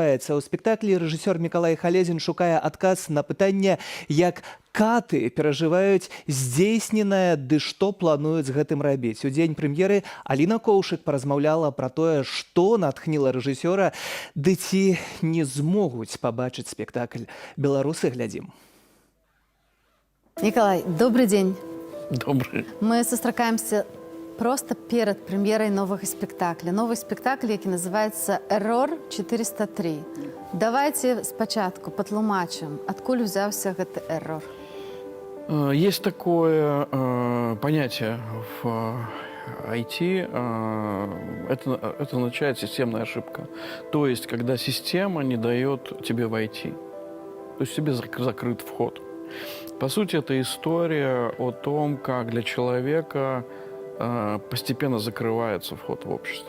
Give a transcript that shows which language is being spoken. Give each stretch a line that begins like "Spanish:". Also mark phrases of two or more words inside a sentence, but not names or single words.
Belarusian: У спектаклі рэжысёр Мікалай Халезін шукае адказ на пытанне, як каты перажываюць здзейсненае, ды што плануюць з гэтым рабіць. У дзень прэм'еры Аліна Коўшык паразмаўляла пра тое, што натхніла рэжысёра, ды ці не змогуць пабачыць спектакль беларусы. Глядзім.
Russian: Николай, добрый день. Добрый.
Belarusian: Мы сустракаемся просто перед прэм'ерай новага спектакля. Новы спектакль, які называецца «Эррор 403». Давайте спачатку патлумачым, адкуль узяўся гэты эррор.
Russian: Есть такое понятие в IT, это означает системная ошибка. То есть, когда система не дает тебе войти. То есть тебе закрыт вход. По сути, это история о том, как для человека постепенно закрывается вход в общество.